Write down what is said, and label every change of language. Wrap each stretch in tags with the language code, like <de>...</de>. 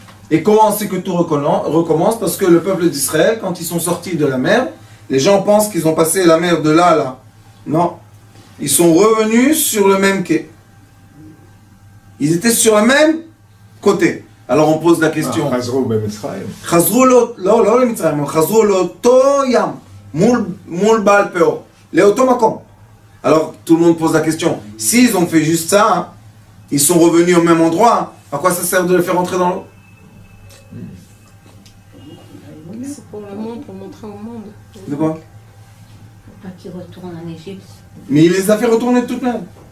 <fr>Et comment c'est que tout recommence? Parce que le peuple d'Israël, quand ils sont sortis de la mer, les gens pensent qu'ils ont passé la mer de là à là. Non. Ils sont revenus sur le même quai. Ils étaient sur le même côté. Alors on pose la question.</fr> <he>Chazrou b'Mitzrayim. Chazrou lo למצרים, חזרו לאותו ים, מול בעל פאור, לאותו מקום.</he> <fr>Alors tout le monde pose la question, s'ils ont fait juste ça, hein, ils sont revenus au même endroit, à quoi ça sert de les faire entrer dans l'eau? C'est pour le monde, pour montrer au monde. De quoi? Pas qu'ils retournent en Égypte. Mais il les a fait retourner de toute manière.</fr>